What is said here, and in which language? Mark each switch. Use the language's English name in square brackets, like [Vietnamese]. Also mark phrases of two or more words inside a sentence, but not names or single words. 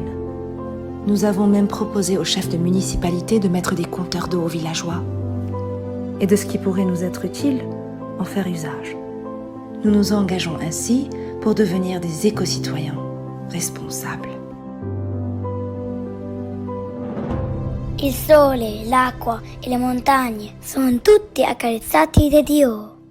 [French] Nous avons même proposé aux chefs de municipalité de mettre des compteurs d'eau aux villageois. Et de ce qui pourrait nous être utile, en faire usage. Nous nous engageons ainsi pour devenir des éco-citoyens responsables. [Italian] Il sole, l'acqua e le montagne sono tutti accarezzati da Dio.